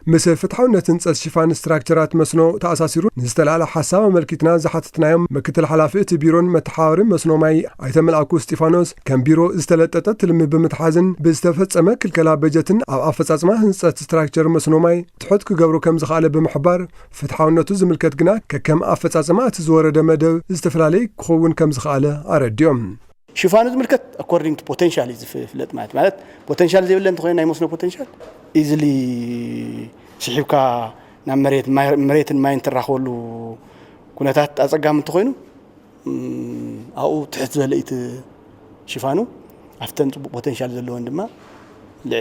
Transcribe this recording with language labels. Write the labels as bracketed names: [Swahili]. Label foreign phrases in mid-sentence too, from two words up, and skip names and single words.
[Tigrinya] ምስ ፍትሓውነት ህንፀት ሽፋን ስትራክቸራት መስኖ ተኣሳሲሩ ንዝተለዓለ ሓሳብ ኣመልኪትና ዝሓትትናዮም ምክትል ሓላፊ እቲ ቢሮን መተሓባሪ መስኖ ማይ ኣይተመልኣኩ እስጢፋኖስ ከም ቢሮ ዝተለጠጠ ትልሚ ብምትሓዝን ብዝተፈጸመ ክልከላ በጀትን ኣብ ኣፈጻጽማ ህንፀት ስትራክቸር መስኖ ማይ ትሑት ክገብሩ ከም ዝኽኣለ ብምሕባር ፍትሓውነቱ ዝምልከት ግና ከከም ኣፈጻጽማ እቲ ዝወረደ መደብ ዝተፈላለየ ክኸውን ከም ዝኽኣለ ኣረዲዮም። ሽፋኑ ዝምልከት [English] according to potential [Tigrinya] ዝፍለጥ ማለት ፖቴንሻል ዘይብለ እንተኾይኑ ናይ መስኖ ፖቴንሻል ኢዝሊ ሲሒብካ ናብ መሬትን ማይን ትራኸበሉ ኩነታት ኣጸጋሚ እንተኾይኑ ኣብኡ ትሕት ዝበለ እቲ ሽፋኑ ኣፍተን ፅቡቅ ፖቴንሻል ዘለዎን ድማ ልዕል